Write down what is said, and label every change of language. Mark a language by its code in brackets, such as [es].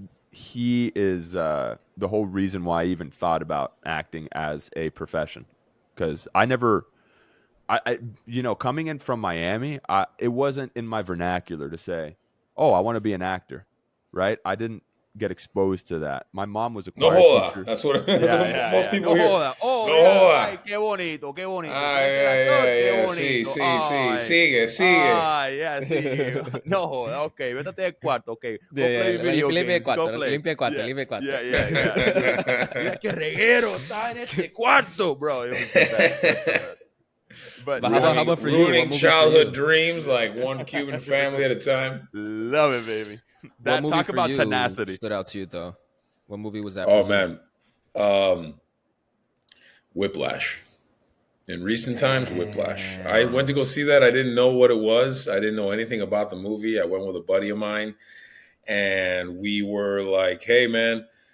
[en] He is the whole reason why I even thought about acting as a profession, because I coming in from Miami, it wasn't in my vernacular to say, oh, I want to be an actor, right? I didn't get exposed to that. My mom was a choir teacher. That's what most people hear. [es] Ay, qué bonito, qué bonito. Sí. Sigue. Sí. No, okay, vete al cuarto, okay. [en] Go play video games, go play. [es] Limpia cuarto. [en] Yeah. [es] Mira qué reguero está en este cuarto, bro. [en] But how about for you? Ruining childhood dreams like one Cuban family at a time. Love it, baby. That movie talk about you tenacity. Stood out to you though. What movie was that? Oh man, Whiplash. In recent times, Whiplash. I went to go see that. I didn't know what it was. I didn't know anything about the movie. I went with a buddy of mine, and we were like, "Hey, man."